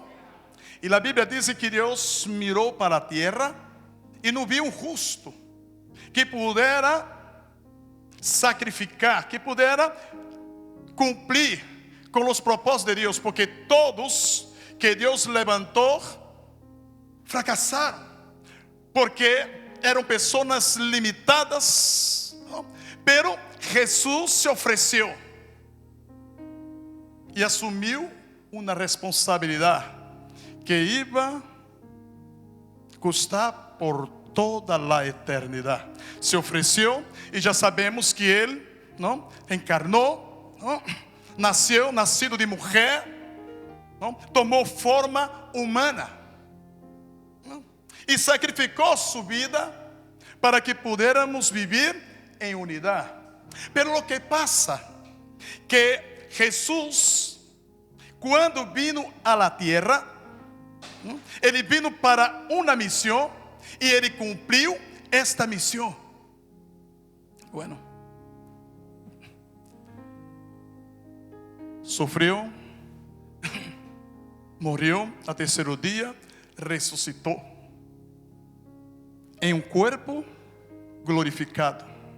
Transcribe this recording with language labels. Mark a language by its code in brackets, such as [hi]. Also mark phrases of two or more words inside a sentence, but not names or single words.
[es] Y la Biblia dice que Dios miró para la tierra y no vio un justo que pudiera sacrificar, que pudiera cumplir con los propósitos de Dios, porque todos que Dios levantó fracasaron, [pt] porque eram pessoas limitadas, [es] ¿no? [pt] Pero Jesús se ofreceu e assumiu uma responsabilidade que iba a custar por toda a eternidade. Se ofereceu e já sabemos que Ele, não, encarnou, não, nascido de mulher, não, tomou forma humana, não, e sacrificou sua vida para que pudéssemos viver em unidade. [es] Pero lo que pasa que Jesús, quando vino a la tierra, [pt] Ele vino para uma missão e Ele cumpriu esta missão. Bueno, sofreu, morreu, ao terceiro dia ressuscitou em um corpo glorificado.